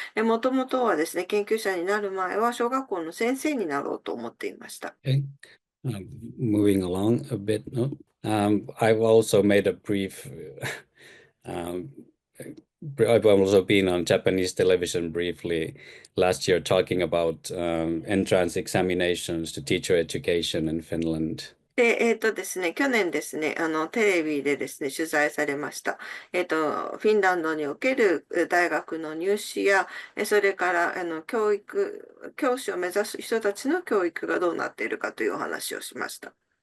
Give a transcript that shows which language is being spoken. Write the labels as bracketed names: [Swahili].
[Japanese] もともとはですね、研究者になる前は小学校の先生になろうと思っていました。 [English] Okay. Moving along a bit, no? I've also made a brief, I've also been on Japanese television briefly last year talking about entrance examinations to teacher education in Finland. [Japanese] で、ですね、去年ですね、テレビでですね、取材されました。フィンランドにおける大学の入試や、それから、教師を目指す人たちの教育がどうなっているかというお話をしました。